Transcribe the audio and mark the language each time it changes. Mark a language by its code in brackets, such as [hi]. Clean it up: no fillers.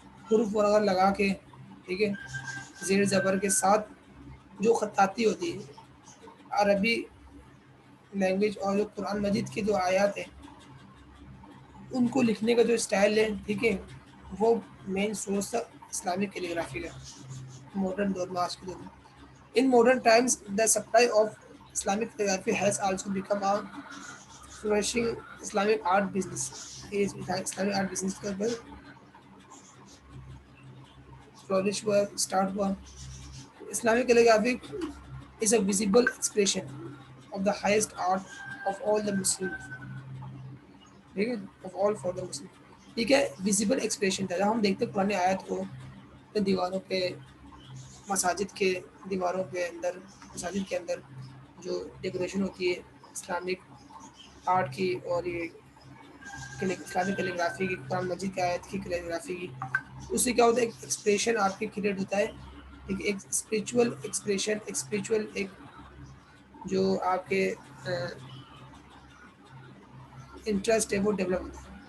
[ur] حروف وغیرہ لگا کے، ٹھیک ہے، زیر زبر کے ساتھ جو خطاطی ہوتی ہے عربی لینگویج اور جو قرآن مجید کی جو آیات ہیں ان کو لکھنے کا جو اسٹائل ہے، ٹھیک ہے، وہ مین سورس تھا اسلامک کیلیگرافی کا ماڈرن دور میں. آج کے دور میں [en] In modern times the supply of Islamic calligraphy has also become a flourishing Islamic art business. [ur] Islamic art business کا فلورش ہوا، اسٹارٹ ہوا. [en] Islamic calligraphy is a visible expression of the highest art of all the Muslims. [ur] ٹھیک ہے، [en] of all for the Muslims. [ur] ٹھیک ہے، [en] visible expression [ur] تھا. جب ہم دیکھتے پرانے آیت کو دیواروں پہ، مساجد کے دیواروں پہ اندر، مساجد کے اندر جو ڈیکوریشن ہوتی ہے اسلامک آرٹ کی اور یہ اسلامک کیلیگرافی کی، قرآن مجید کی آیت کی کیلیگرافی کی، اس سے کیا ہوتا ہے ایک ایکسپریشن آپ کی کریٹ ہوتا ہے، ایک اسپریچول ایکسپریشن، ایک اسپریچول ایک جو آپ کے انٹرسٹ ہے وہ ڈیولپ ہوتا ہے.